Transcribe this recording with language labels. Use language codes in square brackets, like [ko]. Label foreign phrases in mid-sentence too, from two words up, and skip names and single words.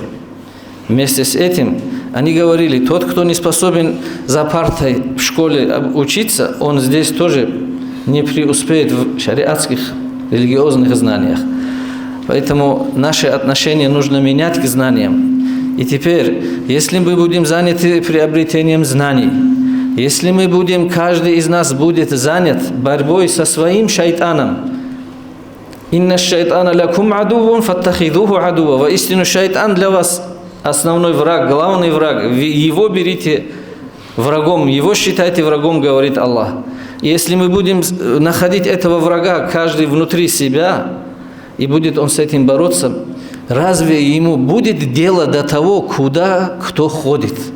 [ru] Вместе с этим они говорили: тот, кто не способен за партой в школе учиться, он здесь тоже не преуспеет в шариатских религиозных знаниях. Поэтому наше отношение нужно менять к знаниям. И теперь, если мы будем заняты приобретением знаний, если мы будем, каждый из нас будет занят борьбой со своим шайтаном, [ar] «إن الشيطان لكم عدو فاتخذوه عدوا». [ru] Воистину, шайтан для вас основной враг, главный враг. Его берите врагом, его считайте врагом, говорит Аллах. Если мы будем находить этого врага, каждый внутри себя, и будет он с этим бороться, разве ему будет дело до того, куда кто ходит?